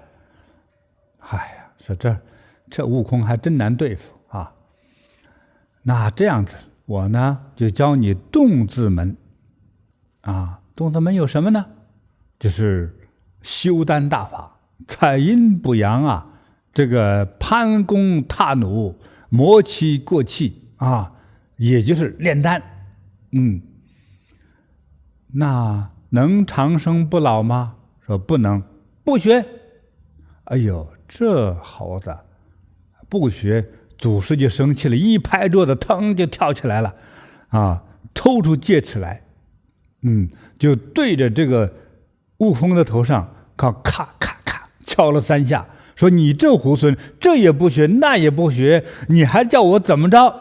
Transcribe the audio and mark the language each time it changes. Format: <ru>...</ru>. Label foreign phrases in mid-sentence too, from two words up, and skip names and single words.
<zh>哎呀，說這悟空還真難對付啊。那這樣子，我呢就教你洞字門啊。洞字門有什麼呢？就是修丹大法，採陰補陽啊，這個攀弓踏弩，磨氣過氣啊，也就是煉丹。那能長生不老嗎？說不能，不學。哎呦，這猴子不学，祖師就生氣了，一拍桌子，腾就跳起來了，啊，抽出戒尺来，就对着這個悟空的頭上，咔咔咔敲了3下，說你這猢猻，這也不學，那也不學，你還叫我怎麼着？</zh>